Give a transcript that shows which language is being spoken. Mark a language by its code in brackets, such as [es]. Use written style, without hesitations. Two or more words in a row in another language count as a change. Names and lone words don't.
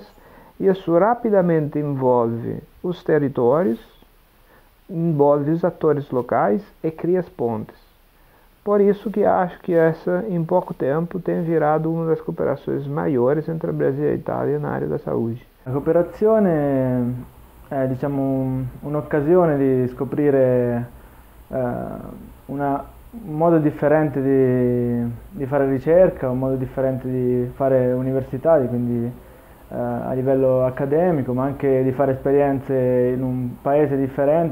[pt] Isso rapidamente envolve os territórios, envolve os atores locais e cria as pontes. Por isso que acho que essa, em pouco tempo, tem virado uma das cooperações maiores entre o Brasil e a Itália na área da saúde. [it] La cooperazione è un'occasione di scoprire un modo differente di fare ricerca, un modo differente di fare università, quindi a livello accademico, ma anche di fare esperienze in un paese differente.